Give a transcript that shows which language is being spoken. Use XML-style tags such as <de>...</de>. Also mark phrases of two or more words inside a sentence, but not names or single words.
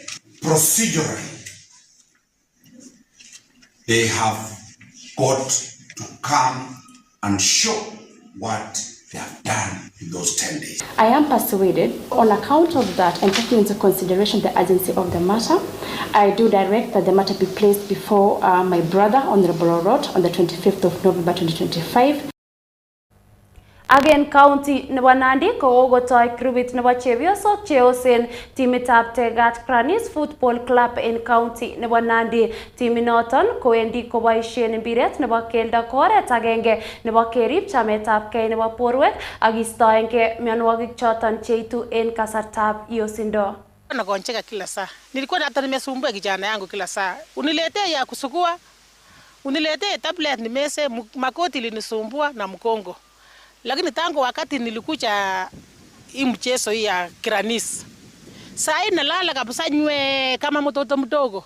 <en>Procedurally, they have got to come and show what they have done in those 10 days. I am persuaded, on account of that and taking into consideration the urgency of the matter, I do direct that the matter be placed before my brother, Honorable Orot, on the 25th of November 2025. Again,</en> <kln>county nebo Nandi kokotoi krubit nebo chepyosok cheosen timitab Tegat Cranes Football Club in county nebo Nandi. Timinoton kowendi koboisien mpiret nebo keldo ko oret agenge nebo kerib chametabgei nebo borwek ak istoenge mionwogik choton cheitu en kasartab yosindo.</kln> <sw>Nagoncheka kila saa. Nilikuwa hata nimesumbua kijana yangu kila saa. Uniletee ya kusugua, uniletee tablet nimese, makoti linisumbua na mkongo. Lakini tangu wakati nilikuja hii mchezo hii ya Cranes, saa hii nalala kabisa nywe kama mtoto mdogo.</sw>